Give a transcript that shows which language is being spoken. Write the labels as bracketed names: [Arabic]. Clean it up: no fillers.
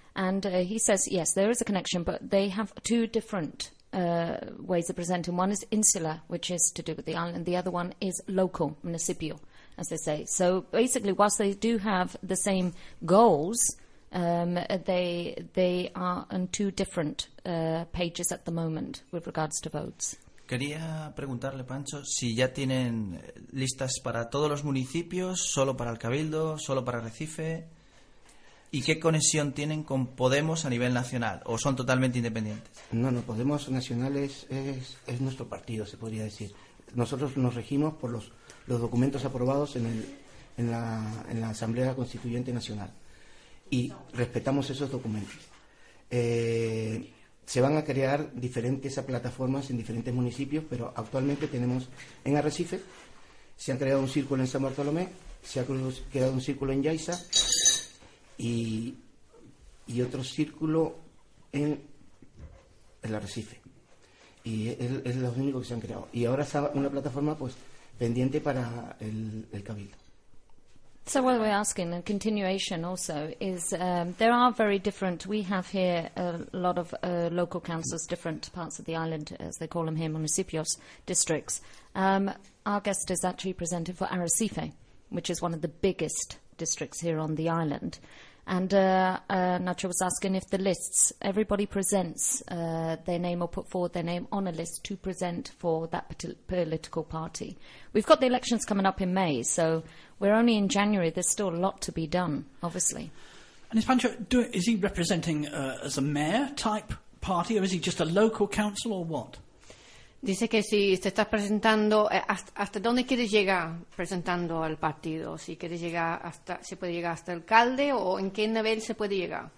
[English] And he says, yes, there is a connection, but they have two different ways of presenting. One is insular, which is to do with the island. The other one is local, municipio, as they say. So basically, whilst they do have the same goals, they are on two different pages at the moment with regards to votes. [Spanish] Quería preguntarle, Pancho, si ya tienen listas para todos los municipios, solo para el Cabildo, solo para Recife, ¿y qué conexión tienen con Podemos a nivel nacional? ¿O son totalmente independientes? No, Podemos Nacional es nuestro partido, se podría decir. Nosotros nos regimos por los documentos aprobados en la Asamblea Constituyente Nacional. Y respetamos esos documentos. Se van a crear diferentes plataformas en diferentes municipios, pero actualmente tenemos en Arrecife, se ha creado un círculo en San Bartolomé, se ha creado un círculo en Yaiza, y otro círculo en el Arrecife. Y es lo único que se han creado. Y ahora está una plataforma pues pendiente para el Cabildo. [English] So what we're asking, a continuation also, is there are very different, we have here a lot of local councils, different parts of the island, as they call them here, municipios, districts. Our guest is actually presented for Arrecife, which is one of the biggest districts here on the island. And Nacho was asking if the lists, everybody presents their name or put forward their name on a list to present for that political party. We've got the elections coming up in May, so we're only in January. There's still a lot to be done, obviously. And is Pancho, is he representing as a mayor-type party, or is he just a local council, or what? [Spanish] Dice que si te estás presentando, ¿hasta dónde quieres llegar presentando al partido? Si quieres llegar hasta, ¿se puede llegar hasta alcalde o en qué nivel se puede llegar?